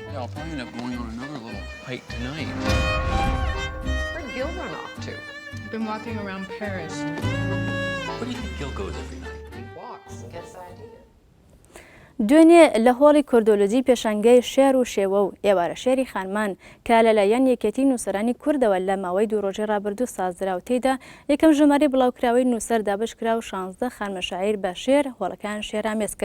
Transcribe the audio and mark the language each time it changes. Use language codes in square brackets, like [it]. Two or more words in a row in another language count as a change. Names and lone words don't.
[en] Yeah, I'll probably end up going on another little hike tonight. Where'd Gil run off to? Been walking around Paris. Where do you think Gil goes every night? He walks and gets ideas. [ckb] دوێنێ لە هۆڵی کوردۆلۆجی پێشانگەی شێر و شێوە و ئێوارە شێری خانمان کە لەلایەن یەکێتی نووسەرانی کوردەوە لە ماوەی دوو ڕۆژی ڕابردوو سازرا و تێدا یەکەم ژمارەی بڵاوکراوەی نووسەر دابشکرا و 16 خانمەشاعیر بە شێر هۆڵەکان شێرامێز کرد.